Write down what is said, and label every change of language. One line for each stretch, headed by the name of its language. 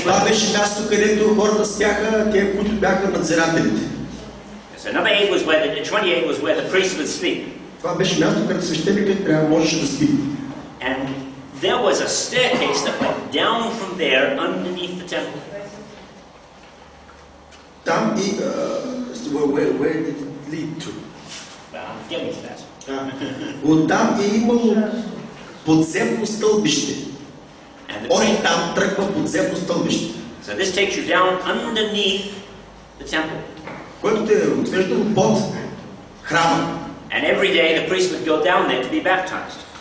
Bulgarian: Това беше място, където хората спяха, те, които бяха надзирателите.
English: So number 8 was where 28 was where the priest would sleep.
Bulgarian: Това беше място, където свещеникът трябва можеше да спи.
English: And there was a staircase that went down from there underneath the temple.
Bulgarian: Там и
English: where did it lead to? Well, I'm getting to that.
Bulgarian: Оттам е имало подземно стълбище. От там тръгва подземно стълбище.
English: So this takes you down underneath the temple.
Bulgarian: Което те е отвеждало под храма.
English: And every day the priest would go down there to be baptized.